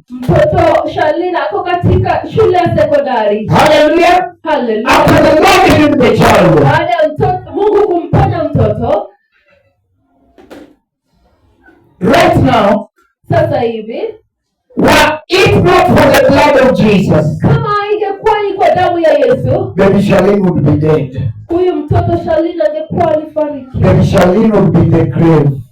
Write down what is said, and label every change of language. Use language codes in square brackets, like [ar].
[sw] mtoto Charlene ako katika shule ya sekondari. Hallelujah. Hallelujah. [en] After the Lord healed the child. [sw] Baada ya Mungu kumponya mtoto, [en] Right now, [sw] sasa hivi, [en] were it not for the blood of Jesus, [sw] kama ingekuwa ni kwa damu ya Yesu, [en] Baby Charlene would be dead. [sw] huyu mtoto Charlene angekuwa alifariki. [en] Baby Charlene would be in the grave.